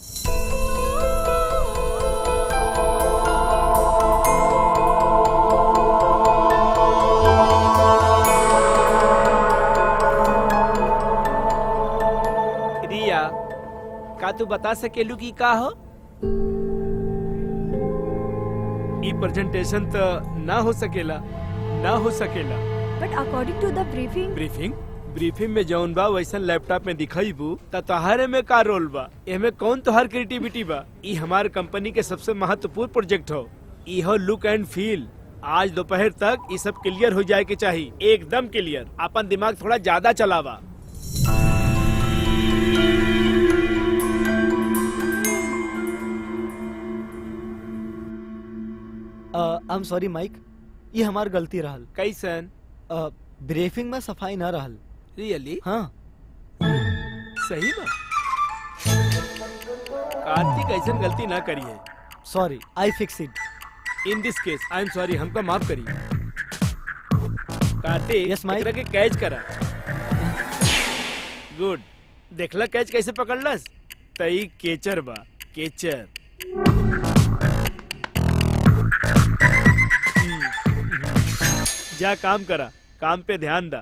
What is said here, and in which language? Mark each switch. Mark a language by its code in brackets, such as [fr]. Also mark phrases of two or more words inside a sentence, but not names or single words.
[bho] रिया, का तू बता सकेलू की का हो? ई प्रेजेंटेशन तो ना हो सकेला। [en] But according to the briefing [bho] ब्रीफिंग में जौन बा वैसन लैपटॉप में दिखाईबू त तोहरे में का रोल बा? एमे कौन तोहर क्रिएटिविटी बा? ई हमार कंपनी के सबसे महत्वपूर्ण प्रोजेक्ट हो। ई हो [en] look and feel. [bho] आज दोपहर तक ये सब क्लियर हो जाए के चाहिए, एकदम क्लियर। अपन दिमाग थोड़ा ज्यादा चलावा। [en] I am sorry [bho] माइक, ये हमार गलती रहल। कैसन? ब्रीफिंग में सफाई ना रहल। रियली? हाँ। सही में? कार्तिक ऐसन गलती ना करी है। [en] Sorry, I fix it. In this case I am sorry, [bho] हमको माफ करिए। [en] कार्तिक, Yes, Mike. [bho] एकरा के कैच करा। गुड। देखला कैच कैसे पकड़लस? तई केचर बा, केचर। जा काम करा, काम पे ध्यान दा।